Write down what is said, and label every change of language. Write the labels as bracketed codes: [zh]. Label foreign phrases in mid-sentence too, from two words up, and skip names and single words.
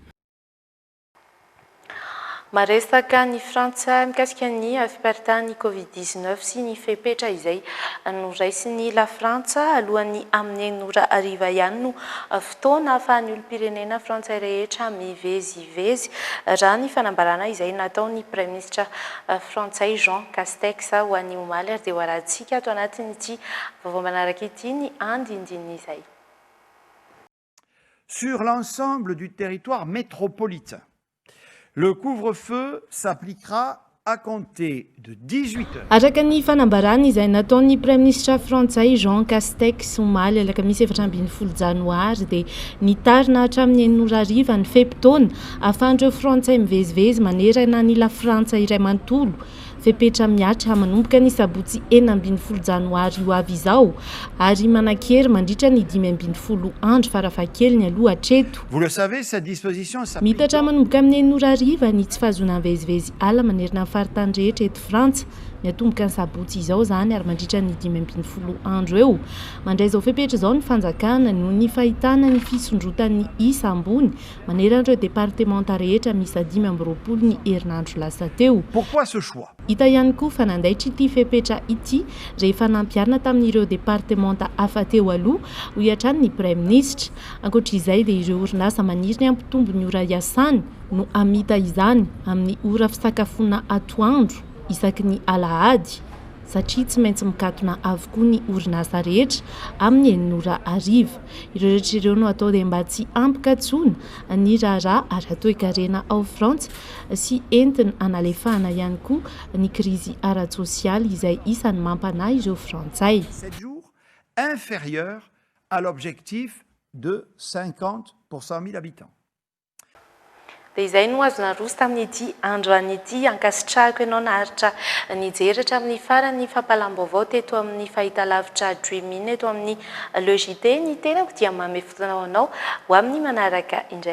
[mg] Maresaka ny Frantsa mikasika ny fiparitahan'ny Covid-19 sy ny fepetra izay noraisiny la Frantsa alohan'ny amin'ny enora ariva ihany no fotoana ahafahan'ny olom-pirenena frantsay rehetra mivezivezy raha ny fanambarana izay nataon'ny [fr] Premier ministre [mg] frantsay Jean Castex ho an'ny omaly ary dia ho arahantsika ato anatin'ity vaovao manaraka ity ny andindiny izay. [fr] Sur l'ensemble du territoire métropolitain, le couvre-feu s'appliquera à compter de 18 heures. [mg] Araka ny fanambarana izay nataon'ny [fr] Premier ministre [mg] frantsay Jean Castex omaly alakamisy 7 janoary dia nitarina hatramin'ny 9 ariva ny fepitaona ahafahan'ireo frantsay mivezivezy manerana ny la Frantsa iray manontolo. Fepetra miatra manomboka ny sabotsy 9 janoary io avy izao ary manakery mandritra ny 5 andro farafahakeliny aloha hatreto. [fr] Vous le savez, cette disposition s'applique. [mg] Mitatra manomboka amin'ny 9 ariva ny tsy fahazona mivezivezy ala manerana ny faritany rehetra eto Frantsa. Miatomboka ny sabotsy izao zany ary mandritra ny 15 andro eo. Mandray izao fepetra izao ny fanjakana noho ny fahitana ny fisondrotan'ny isa ambony manerana ireo departemanta rehetra misy 20 ny herinandro lasa teo. [fr] Pourquoi ce choix? [mg] Hita ihany koa fanandaitra ity fepetra ity rehefa nampiarina tamin'ireo departemanta hafa teo aloha ho hiatrany ny [fr] Premier ministre. [mg] Ankoatr'izay dia ireo orinasa maniry ny ampitombo ny ora iasany no amita izany amin'ny ora fisakafoana atoandro isaky ny alahady satria tsy maintsy mikatona avokoa ny orinasa rehetra amin'ny 9 ariva. Ireo rehetra ireo no atao dia mba tsy ampikatsona ny raharaha ary atao hikarena ao Frantsa sy entina analefahana ihany koa ny krizy ara-tsosialy izay isan'ny mampanahy ireo frantsay. [fr] 7 jours inférieur à l'objectif de 50 pour 100 000 habitants. [mg] Dia izay no azona roso tamin'ity androan'ity ankasitrahako ianao naharitra nijeratra amin'ny farany fampalam-baovao teto amin'ny fahitalavitra Dreaming eto amin'ny Le JT. Ny tenako dia manome fotoana ho anao ho amin'ny manaraka indray.